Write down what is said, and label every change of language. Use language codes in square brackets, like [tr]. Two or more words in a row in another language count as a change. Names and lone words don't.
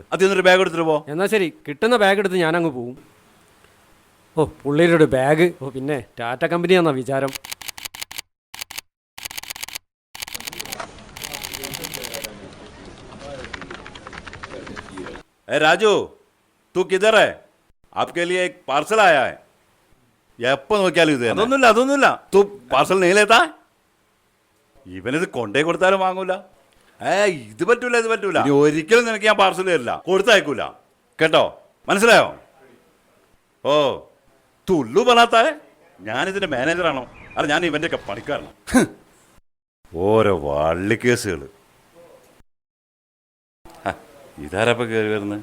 [ml] അതിന്നൊരു ബാഗ് എടുത്തിട്ട് പോ. എന്നാ ശരി, കിട്ടുന്ന ബാഗ് എടുത്ത് ഞാനങ്ങ് പോവും. ഓ, പുള്ളിയുടെ ബാഗ്. ഓ, പിന്നെ ടാറ്റ കമ്പനിയാന്നാ വിചാരം. രാജു, [hi] तू किधर है? आपके लिए एक पार्सल आया है. [ml] എപ്പോ നോക്കിയാലും ഇത് അതൊന്നുമില്ല. [hi] तू पार्सल नहीं लेता? [ml] ഇവനിത് കൊണ്ടേ കൊടുത്താലും വാങ്ങൂല. ഇത് പറ്റൂല. ഇനി ഒരിക്കലും നിനക്ക് ഞാൻ പാർസൽ തരില്ല, കൊടുത്തയക്കൂല. കേട്ടോ? മനസ്സിലായോ? ഓ തുള്ളു ബനാത്തായ ഞാനിതിൻ്റെ മാനേജറാണോ അല്ല ഞാൻ ഇവൻ്റെയൊക്കെ പണിക്കാരനോ ഓരോ വള്ളിക്കേസുകൾ ഇതാരപ്പോൾ കയറി വരുന്നത്